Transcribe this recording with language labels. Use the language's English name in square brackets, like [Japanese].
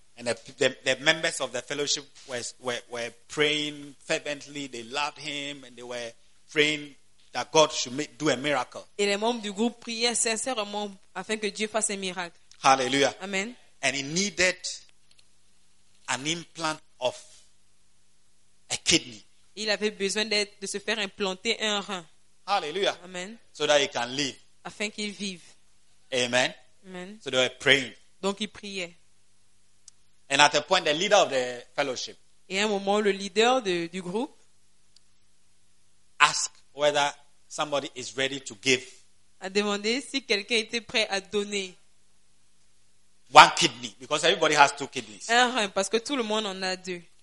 [English] And the members of the fellowship were praying fervently. They loved him and they were praying that God should make, do a miracle. [French] Et les membres du groupe priaient sincèrement afin que Dieu fasse un miracle. Hallelujah. Amen. [English] And he needed an implant of a kidney. [French] Il avait besoin de se faire implanter un rein. Hallelujah. Amen. [English] So that he can live. [French] Afin qu'il vive. Amen. Amen. [English] So they were praying. [French] Donc ils priaient. [English] And at a point, the leader of the fellowship. [French] Et à un moment, le leader du groupe. [English] Ask whether somebody is ready to give. [French] A demandé si quelqu'un était prêt à donner. [English] One kidney, because everybody has two kidneys. [French] Un rein, parce que tout le monde en a deux.